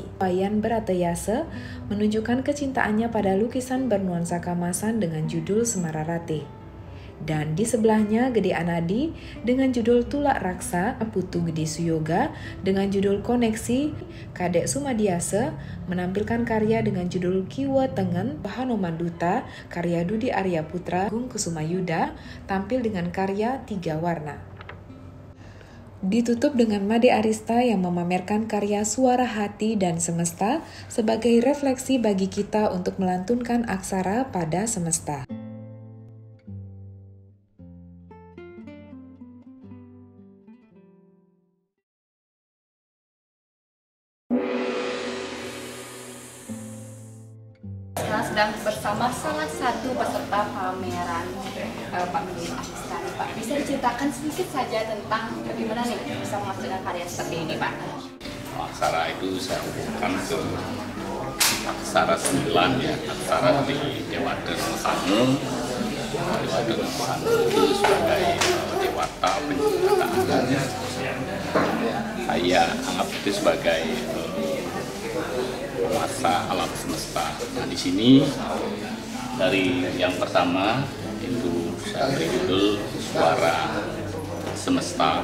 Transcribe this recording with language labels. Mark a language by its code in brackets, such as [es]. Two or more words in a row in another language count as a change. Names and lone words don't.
[id] Wayan Beratayasa menunjukkan kecintaannya pada lukisan bernuansa kamasan dengan judul Semararate. Dan di sebelahnya Gede Anadi dengan judul Tulak Raksa, Putu Gede Suyoga dengan judul Koneksi. Kadek Sumadiasa menampilkan karya dengan judul Kiwa Tengen, Hanoman Duta, karya Dudi Arya Putra. Agung Kusumayuda tampil dengan karya 3 warna. Ditutup dengan Made Arista yang memamerkan karya Suara Hati dan Semesta sebagai refleksi bagi kita untuk melantunkan aksara pada semesta. Sedang bersama salah satu peserta pameran Pak Mimin Akustari. Pak, bisa diceritakan sedikit saja tentang bagaimana nih bisa menghasilkan karya seperti ini, Pak? Aksara itu saya hubungkan ke aksara 9 ya, aksara di Dewata Mahanu. Dewata Mahanu itu sebagai dewata pencipta alam. Saya anggap itu sebagai penguasa alam semesta. Nah, di sini dari yang pertama itu saya beri judul Suara Semesta.